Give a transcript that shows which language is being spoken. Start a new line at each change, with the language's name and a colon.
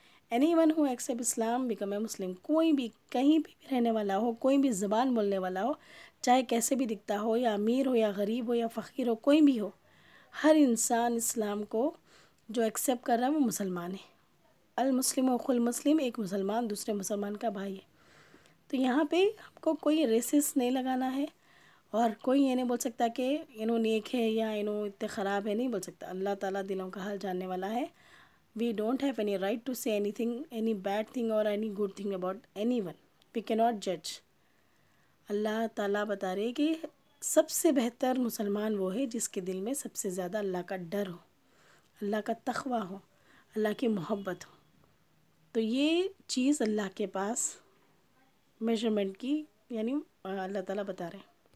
English: Any one who accept Islam become a Muslim.
Urdu: کوئی بھی کہیں بھی رہنے والا ہو، کوئی بھی زبان بولنے والا ہو، چاہے کیسے بھی دکھتا ہو، یا امیر ہو یا غریب ہو یا فقیر ہو، کوئی بھی ہو، ہر انسان اسلام کو جو ایکسیپٹ کر رہا ہے وہ مسلمان ہے.
Arabic: المسلم اخو المسلم،
Urdu: ایک مسلمان دوسرے مسلمان کا بھائی ہے. تو یہاں پہ ہم کو کوئی ریسس نہیں لگانا ہے، اور کوئی یہ نہیں بول سکتا کہ انہوں نیک ہے یا انہوں اتنے خراب ہے، نہیں بول سکتا. اللہ تعالیٰ دلوں کا حال جاننے والا ہے.
English: We don't have any right to say anything, any bad thing or any good thing about anyone. We cannot judge.
Urdu: اللہ تعالیٰ بتا رہے کہ سب سے بہتر مسلمان وہ ہے جس کے دل میں سب سے زیادہ اللہ کا ڈر ہو، اللہ کا تقوی ہو، اللہ کی محبت ہو. تو یہ چیز اللہ کے پاس میجرمنٹ کی، یعنی اللہ تعالیٰ بتا رہے ہیں.